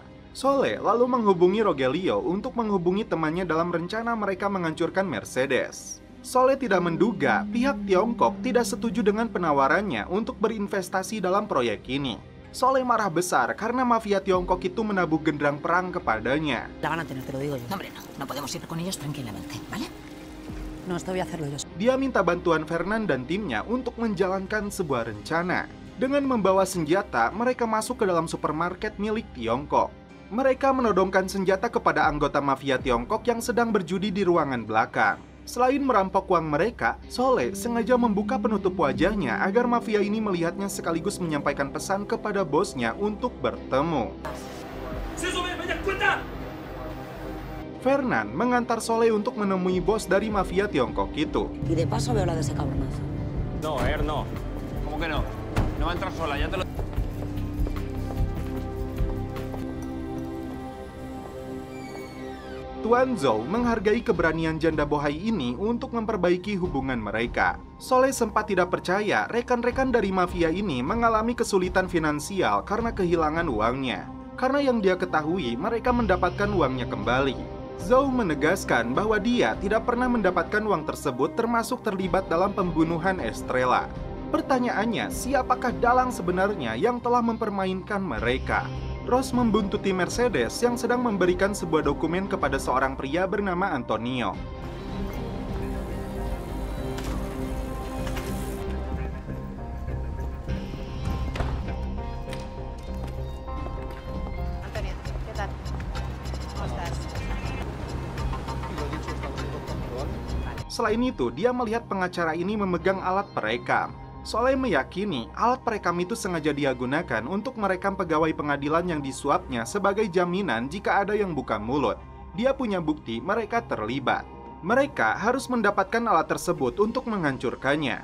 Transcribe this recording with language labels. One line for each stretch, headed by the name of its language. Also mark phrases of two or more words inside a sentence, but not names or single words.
Indonesian: Soleh lalu menghubungi Rogelio untuk menghubungi temannya dalam rencana mereka menghancurkan Mercedes. Soleh tidak menduga pihak Tiongkok tidak setuju dengan penawarannya untuk berinvestasi dalam proyek ini. Soleh marah besar karena mafia Tiongkok itu menabuh genderang perang kepadanya.
Spanish: La van a tener, te lo digo yo. Hombre, no podemos ir con ellos tranquilamente, ¿vale? No, esto voy a hacerlo yo.
Indonesian: Dia minta bantuan Fernan dan timnya untuk menjalankan sebuah rencana. Dengan membawa senjata, mereka masuk ke dalam supermarket milik Tiongkok. Mereka menodongkan senjata kepada anggota mafia Tiongkok yang sedang berjudi di ruangan belakang. Selain merampok uang mereka, Soleh sengaja membuka penutup wajahnya agar mafia ini melihatnya sekaligus menyampaikan pesan kepada bosnya untuk bertemu. Fernan mengantar Soleh untuk menemui bos dari mafia Tiongkok itu.
Spanish: Y de paso veo la de ese cabronazo. No, no. ¿Cómo que no? No va a entrar sola, ya te lo...
Indonesian: Tuan Zhou menghargai keberanian janda bohai ini untuk memperbaiki hubungan mereka. Soleh sempat tidak percaya rekan-rekan dari mafia ini mengalami kesulitan finansial karena kehilangan uangnya. Karena yang dia ketahui, mereka mendapatkan uangnya kembali. Zhou menegaskan bahwa dia tidak pernah mendapatkan uang tersebut termasuk terlibat dalam pembunuhan Estrella. Pertanyaannya, siapakah dalang sebenarnya yang telah mempermainkan mereka? Ross membuntuti Mercedes yang sedang memberikan sebuah dokumen kepada seorang pria bernama Antonio.
Spanish: Antonio, ¿qué tal? ¿Cómo estás?
Indonesian: Selain itu, dia melihat pengacara ini memegang alat perekam. Soleh meyakini alat perekam itu sengaja dia gunakan untuk merekam pegawai pengadilan yang disuapnya sebagai jaminan jika ada yang buka mulut. Dia punya bukti mereka terlibat. Mereka harus mendapatkan alat tersebut untuk menghancurkannya.